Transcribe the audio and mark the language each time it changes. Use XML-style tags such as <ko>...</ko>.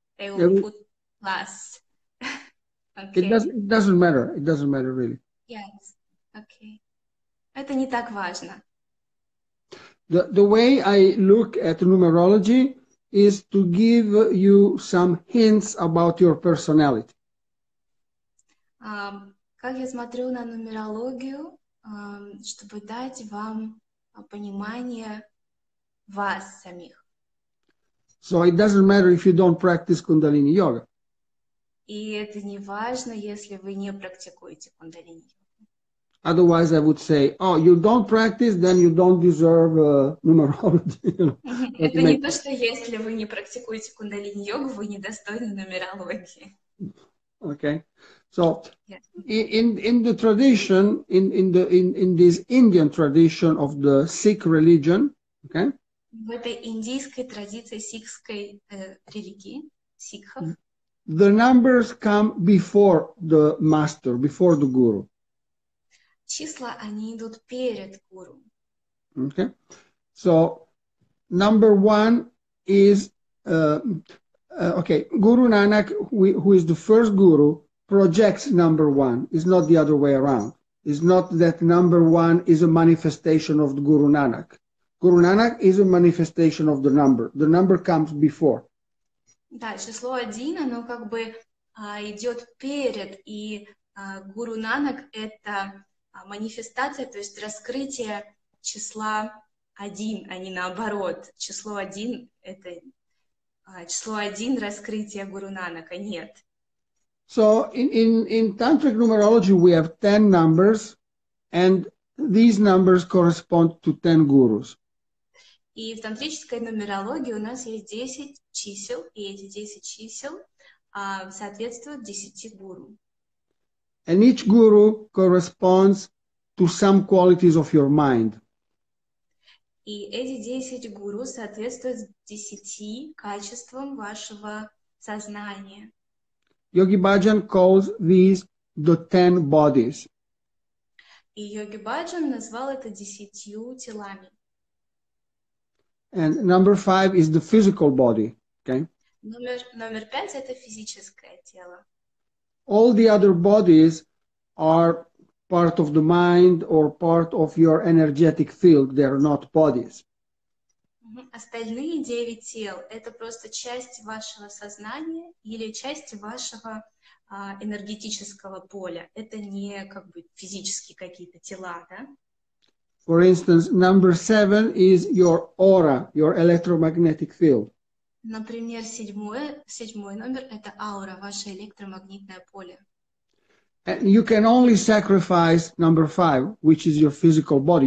<en>They will put plus. Okay. It doesn't matter. It doesn't matter really. Yes. Okay.</en> <ru>Это не так важно.</ru> <en>The way I look at numerology is to give you some hints about your personality.</en> <ru>Как я смотрю на нумерологию, чтобы дать вам понимание вас самих.</ru> <en>So it doesn't matter if you don't practice Kundalini yoga.</en> <ru>И это не важно, если вы не практикуете кундалини йогу.</ru> <en>Otherwise, I would say, oh, you don't practice, then you don't deserve numerology.</en> <ru>Это не то, что если вы не практикуете кундалини йогу, вы недостойны нумерологии.</ru> <en>Okay, so in the tradition, in this Indian tradition of the Sikh religion, okay.</en> <ru>В этой индийской традиции сикхской религии, сикхов,</ru> <en>the numbers come before the master, before the guru.</en> <ru>Числа, они идут перед гуру.</ru> <en>Okay, so number one is okay. Guru Nanak, who is the first guru, projects number one. It's not the other way around. It's not that number one is a manifestation of the Guru Nanak. Guru Nanak is a manifestation of the number. The number comes before.</en> <ru>Да, число 1, оно как бы идет перед, и Гуру Нанак — это манифестация, то есть раскрытие числа 1, а не наоборот. Число 1 — это число 1 раскрытие Гуру Нанака, нет.</ru> <en>So in Tantric numerology, we have 10 numbers, and these numbers correspond to 10 gurus.</en> <ru>И в тантрической нумерологии у нас есть 10 чисел, и эти 10 чисел соответствуют 10 гуру.</ru> <en>And each guru corresponds to some qualities of your mind.</en> <ru>И эти 10 гуру соответствуют 10 качествам вашего сознания.</ru> <en>Yogi Bhajan calls these the 10 bodies.</en> <ru>И Йоги Баджан назвал это 10 телами.</ru> <en>And number 5 is the physical body. Okay.</en> <ru>Номер 5 это физическое тело.</ru> <en>All the other bodies are part of the mind or part of your energetic field. They are not bodies.</en> <ru>Остальные 9 тел — это просто часть вашего сознания или часть вашего энергетического поля. Это не как бы физические какие-то тела, да?</ru> <en>For instance, number 7 is your aura, your electromagnetic field.</en> <ru>Например, седьмой номер — это аура, ваше электромагнитное поле.</ru> <en>And you can only sacrifice number 5, which is your physical body.</en>